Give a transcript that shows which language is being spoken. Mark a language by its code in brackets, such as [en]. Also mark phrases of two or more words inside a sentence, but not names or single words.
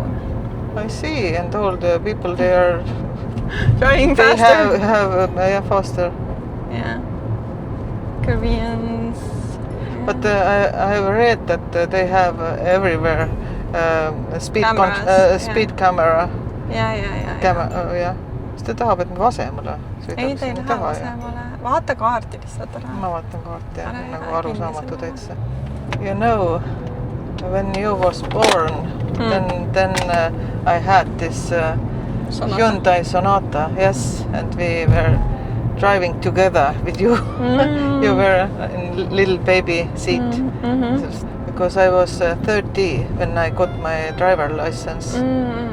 [en] I see, and all the people they are driving they faster. have faster. Yeah. Koreans. But I have read that they have everywhere speed Cameras, speed camera. [et] Ja. Jah. Kas ta tahab, et me vasemale sõidab? Ei, ta ei lähe vasemale. Vaata kaarti lihtsalt ära. Ma vaatan kaarti, jah, Ära, nagu ära, arusaamatu kinni täitsa. [en] You know, when you was born, then I had this Hyundai Sonata, yes, and we were driving together with you. You were in little baby seat. Because I was 30 when I got my driver license.